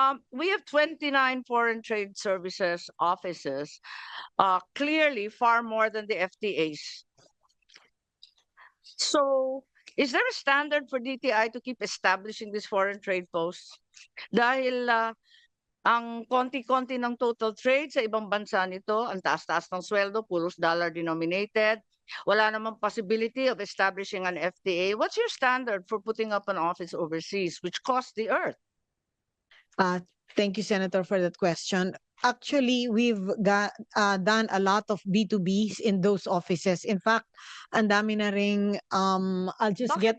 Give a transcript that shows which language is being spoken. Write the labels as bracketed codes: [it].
[en] We have 29 foreign trade services offices, clearly far more than the FTAs. So, is there a standard for DTI to keep establishing these foreign trade posts? [tl] Dahil ang konti-konti ng [en] total trade [tl] sa ibang bansa nito, ang taas-taas ng sweldo, puros [en] dollar denominated. [tl] Wala namang [en] possibility of establishing an FTA. What's your standard for putting up an office overseas, which costs the earth? Thank you, Senator, for that question. Actually, we've done a lot of B2Bs in those offices. In fact, [tl] ang dami na ring, [en] I'll just get